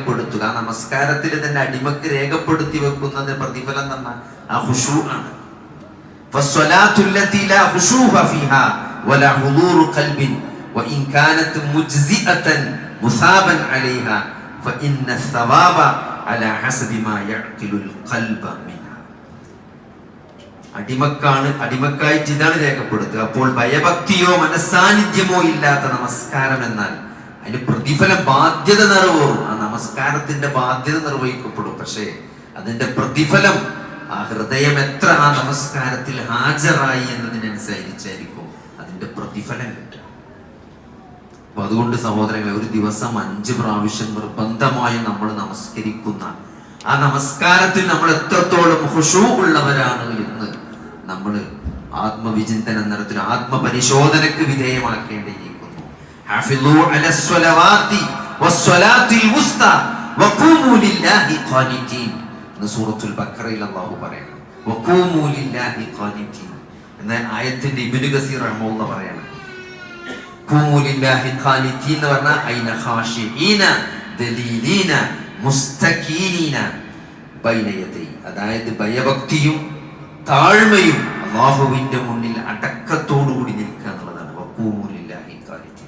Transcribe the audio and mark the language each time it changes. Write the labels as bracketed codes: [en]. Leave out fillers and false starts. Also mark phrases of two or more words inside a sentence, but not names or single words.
[ml] ആ നമസ്കാരത്തിൽ തന്റെ അടിമക്ക് രേഖപ്പെടുത്തി വെക്കുന്നത് പ്രതിഫലം തന്ന ആ ഖുശൂ ആണ്. [ar] فالصلاة التي لا خشوع فيها ولا حضور قلب وإن كانت مجزئة مثابا عليها فإن الثواب على حسب ما يعقل القلب منها. [ml] അടിമക്കായിട്ട് ഇതാണ് രേഖപ്പെടുത്തുക. അപ്പോൾ ഭയഭക്തിയോ മനസ്സാന്നിധ്യമോ ഇല്ലാത്ത നമസ്കാരം എന്നാൽ അതിന് പ്രതിഫലം, ബാധ്യത നിറവേറും. ആ നമസ്കാരത്തിന്റെ ബാധ്യത നിർവഹിക്കപ്പെടും. പക്ഷേ അതിന്റെ പ്രതിഫലം, ആ ഹൃദയം എത്ര ആ നമസ്കാരത്തിൽ ഹാജരായി എന്നതിനനുസരിച്ചായിരിക്കും അതിന്റെ പ്രതിഫലം കിട്ടുക. അപ്പൊ അതുകൊണ്ട് സഹോദരങ്ങളെ, ഒരു ദിവസം 5 പ്രാവശ്യം നിർബന്ധമായി നമ്മൾ നമസ്കരിക്കുന്ന ആ നമസ്കാരത്തിൽ നമ്മൾ എത്രത്തോളം ഖുശൂ ഉള്ളവരാണ് എന്ന് നമ്മൾ ആത്മവിചിന്തനം നടത്തി ആത്മപരിശോധനക്ക് വിധേയമാക്കേണ്ടിയിരിക്കുന്നു. [ar] حافظوا على الصلوات والصلاة الوسطى وقوموا لله قانتين. [ml] സൂറത്തുൽ ബഖറയിൽ അല്ലാഹു പറയുന്നു [ar] وقوموا لله قانتين [ml] എന്ന ആയത്തിന്റെ ഇബ്നു കസീർ റഹ്മത്തുള്ളാഹി പറയാണ്. [ar] قوموا لله قانتين [ml] എന്ന് പറഞ്ഞാൽ [ar] أي خاشعين ذليلين مستكينين بين يدي, [ml] അതായത് ഭയഭക്തിയും താഴ്മയും അല്ലാഹുവിന്റെ മുന്നിൽ അടക്കത്തോടു കൂടി നിൽക്കുക എന്നുള്ളതാണ് [ar] وقوموا لله قانتين.